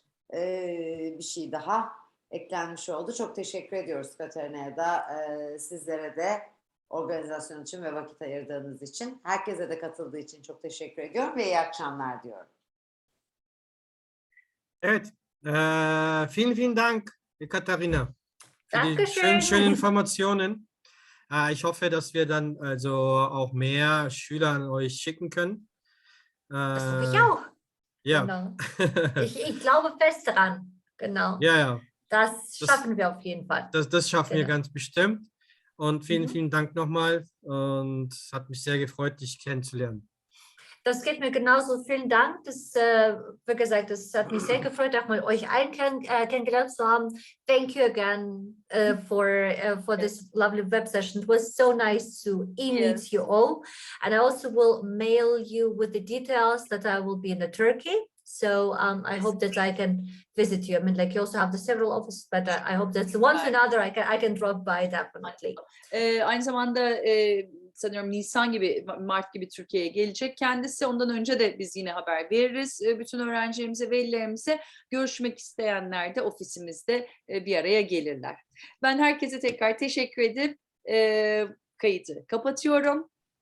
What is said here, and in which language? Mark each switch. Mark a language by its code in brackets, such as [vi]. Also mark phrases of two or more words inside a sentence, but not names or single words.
[tr] Bir şey daha eklenmiş oldu. Çok teşekkür ediyoruz Katerina'ya da, sizlere de organizasyon için ve vakit ayırdığınız için. Herkese de katıldığı için çok teşekkür ediyorum ve iyi akşamlar diyorum. Evet, [de] vielen Dank, Katharina, für die Dankeschön. schönen Informationen. Ich hoffe, dass wir dann also auch mehr Schüler an euch schicken können. Das hoffe ich auch. Ja. Genau. Ich glaube fest daran. Genau. Ja. Das schaffen wir auf jeden Fall. Das schaffen wir Genau. ganz bestimmt. Und vielen Dank nochmal. Und es hat mich sehr gefreut, dich kennenzulernen. Das geht mir genauso. Vielen Dank. Das, wie gesagt, das hat mich sehr gefreut, auch mal euch allen kennengelernt zu haben. [en] Thank you again for this lovely web session. It was so nice to meet you all. And I also will mail you with the details that I will be in Turkey. So I hope that I can visit you. I mean, like you also have the several offices, but I hope that once or another I can drop by definitely. [tr] Aynı zamanda sanıyorum Nisan gibi, Mart gibi Türkiye'ye gelecek kendisi. Ondan önce de biz yine haber veririz bütün öğrencilerimize, velilerimize. Görüşmek isteyenler de ofisimizde bir araya gelirler. Ben herkese tekrar teşekkür edip kaydı kapatıyorum.